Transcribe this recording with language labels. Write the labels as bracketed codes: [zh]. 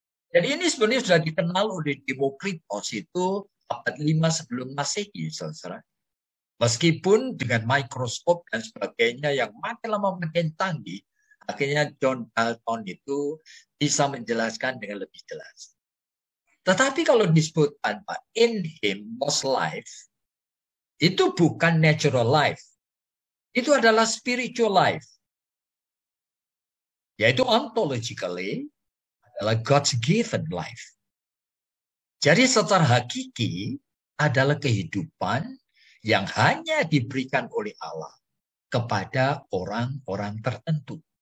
[id] Jadi ini sebenarnya sudah dikenal oleh Demokritos itu abad 5 sebelum Masehi, saudara. Meskipun dengan mikroskop dan sebagainya yang makin lama makin canggih, akhirnya John Dalton itu bisa menjelaskan dengan lebih jelas. Tetapi kalau disebutkan Pak, [en] in him was life, [id] itu bukan natural life. Itu adalah spiritual life. [en] Yaitu ontologically adalah God's given life. [id] Jadi secara hakiki adalah kehidupan yang hanya diberikan oleh Allah kepada orang-orang tertentu.